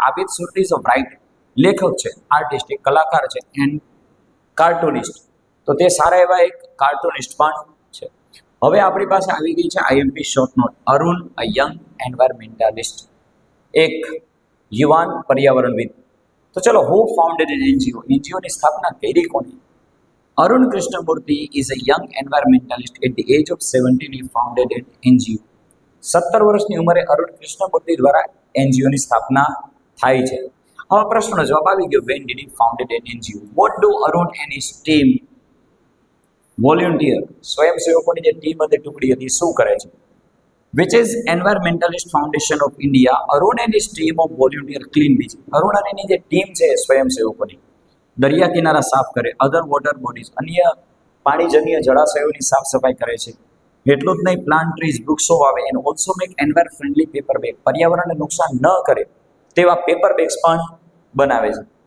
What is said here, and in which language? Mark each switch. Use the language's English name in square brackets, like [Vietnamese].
[English] Abid Surti is a writer, [Gujarati] લેખક છે, [English] artist, [Gujarati] એક કલાકાર છે, [English] And cartoonist. [Gujarati] તો તે સારા એવા એક કાર્ટુનિસ્ટ પણ છે. હવે આપણી પાસે આવી ગઈ છે આઈએમપી શોર્ટ નોટ. અરુણ, [English] a young environmentalist, [Gujarati] એક યુવાન પર્યાવરણવિદ. તો ચલો, [English] Who founded an NGO? [Gujarati] એનજીઓની સ્થાપના કરી કોને? [English] Arun Krishnamurthy is a young environmentalist. At the age of 17, he founded an NGO. [Gujarati] 17 વર્ષની ઉંમરે અરુણ કૃષ્ણમૂર્તિ દ્વારા એનજીઓની સ્થાપના થાય છે. હવે પ્રશ્નનો જવાબ આવી ગયો. [English] When did he founded an NGO? What do Arun and his team volunteer? [Gujarati] સ્વયંસેવકોની જે ટીમ હતી, ટુકડી હતી, શું કરે છે? [English] Which is Environmentalist Foundation of India. Arun and his team of volunteer clean beach. [Gujarati] Arun અને એની જે ટીમ છે સ્વયંસેવકોની, દરિયા કિનારા સાફ કરે, [English] other water bodies, [Gujarati] અન્ય પાણીજન્ય જળાશયોની સાફ સફાઈ કરે છે. એટલું જ નહીં, [English] plant trees, [Gujarati] વૃક્ષો વાવે, [English] and also make enviro friendly paper bag, [Gujarati] પર્યાવરણને નુકસાન ન કરે તેવા પેપર બેગ્સ પણ બનાવે છે.